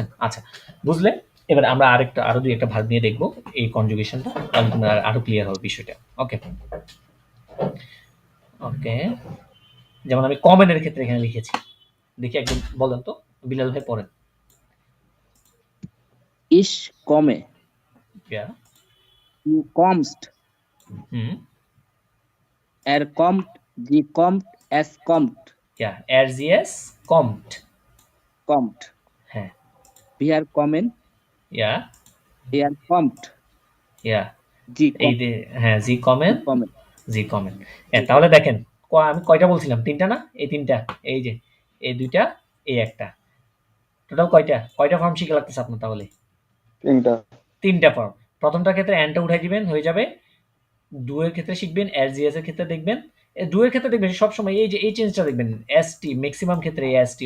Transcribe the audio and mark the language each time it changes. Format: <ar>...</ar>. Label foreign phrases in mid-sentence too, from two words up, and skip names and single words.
<bn>আচ্ছা, বুঝলে এবার আমরা আরো দুই একটা ভাগ নিয়ে দেখবো এই কনজুগেশনটা, তাহলে তোমরা আরো ক্লিয়ার হবে বিষয়টা। ওকে ওকে, যেমন আমি কমেনের ক্ষেত্রে এখানে লিখেছি, দেখি একদম বলেন তো, বিলাল ভাই পড়েন।</bn> <de>ich komme, Yeah. du kommst, হুম, er kommt, sie kommt, es kommt, yeah, er sie es kommt, kommt,</de> <bn>হ্যাঁ,</bn> <de>wir kommen, yeah, er kommt, yeah, sie</de> <bn>এই</bn> <de>kommt,</de> <bn>যে হ্যাঁ</bn> <de>Sie kommen, sie kommen, Sie kommen.</de> <bn>তাহলে দেখেন আমি কয়টা বলছিলাম? তিনটা না? এই তিনটা, এই যে এই দুইটা, এই একটা, টোটাল কয়টা কয়টা ফর্ম শিখে লাগতেছে আপনার? তাহলে তিনটা তিনটা ফর্ম। প্রথমটার ক্ষেত্রে এনটা উঠাই দিবেন, হয়ে যাবে। ডু এর ক্ষেত্রে শিখবেন, এস জি এস এর ক্ষেত্রে দেখবেন, ডু এর ক্ষেত্রে দেখবেন সবসময় এই যে এই চেঞ্জটা দেখবেন, এস টি ম্যাক্সিমাম ক্ষেত্রে এস টি।</bn>